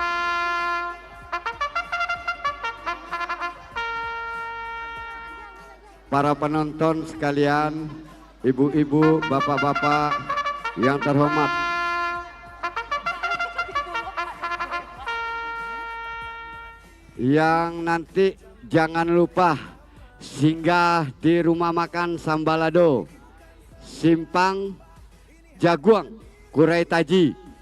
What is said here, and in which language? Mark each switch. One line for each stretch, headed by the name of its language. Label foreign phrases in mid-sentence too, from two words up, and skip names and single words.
Indonesian: Para penonton sekalian, ibu-ibu, bapak-bapak yang terhormat. Yang nanti jangan lupa singgah di rumah makan Sambalado, Simpang Jaguang, Kurai Taji.